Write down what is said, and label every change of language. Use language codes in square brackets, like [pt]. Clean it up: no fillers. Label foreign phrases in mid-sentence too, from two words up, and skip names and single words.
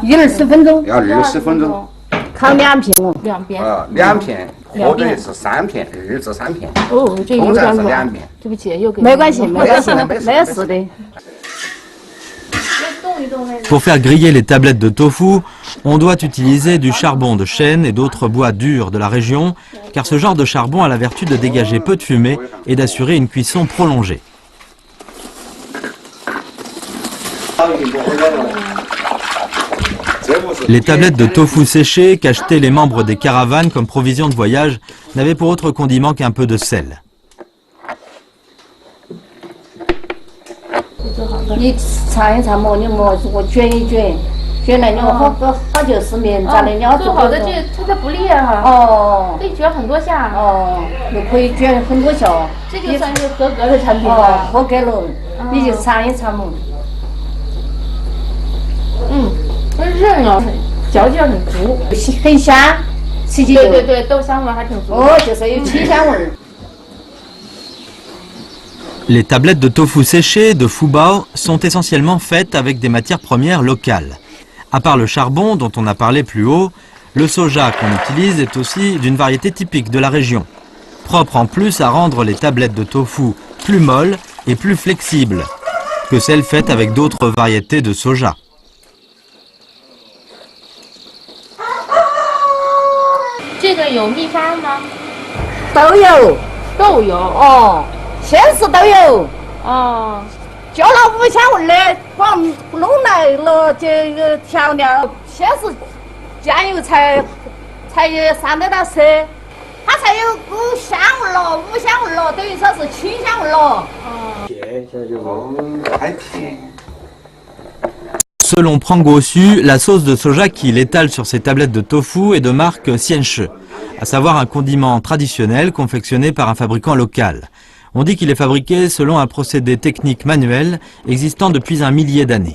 [zh] ？20 分钟。要20分钟。烤2片哦。 2边。 2片，或者是3片，2至3片。哦，这有点软。对不起，又给。没关系，没关系，没有事的。 [fr] Pour faire griller les tablettes de tofu, on doit utiliser du charbon de chêne et d'autres bois durs de la région, car ce genre de charbon a la vertu de dégager peu de fumée et d'assurer une cuisson prolongée. Les tablettes de tofu séchées qu'achetaient les membres des caravanes comme provision de voyage n'avaient pour autre condiment qu'un peu de sel. [zh] 最好的。你尝一尝嘛，你磨我卷一卷，卷来你好久时间，咋的你要最好的它不裂哈。哦。可以卷很多下。哦，又可以卷很多下。这就算是合格的产品了。了。合格了，你就尝一尝嘛。韧哦，嚼劲很足，很香，吃起对，豆香味还挺足。哦，就是有清香味。 [fr] Les tablettes de tofu séché de Fubao sont essentiellement faites avec des matières premières locales. À part le charbon dont on a parlé plus haut, le soja qu'on utilise est aussi d'une variété typique de la région, propre en plus à rendre les tablettes de tofu plus molles et plus flexibles que celles faites avec d'autres variétés de soja. [zh] 这个有秘方吗？都有，都有哦，鲜食都有哦。就那五香味的，光弄来了这个调料，鲜食酱油才上得到色，它才有股香味了，五香味了，等于说是清香味了。还甜。 [fr] Selon Prang Gossu, la sauce de soja qu'il étale sur ses tablettes de tofu est de marque Xianshi, à savoir un condiment traditionnel confectionné par un fabricant local. On dit qu'il est fabriqué selon un procédé technique manuel existant depuis un millier d'années.